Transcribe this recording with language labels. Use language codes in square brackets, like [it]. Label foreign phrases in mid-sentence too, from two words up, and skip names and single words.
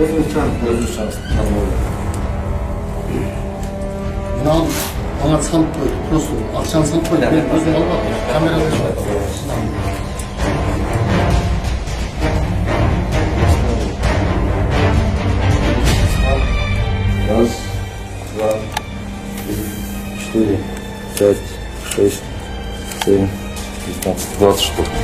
[ru] пользуешься возможно. [kk] Нам аңа салып қойды, просто ақшаны салып қойды, мен өзім алып камерада шығады. [ru] Раз, два, три, 4, 5, 6, 7, 15, 20 штук.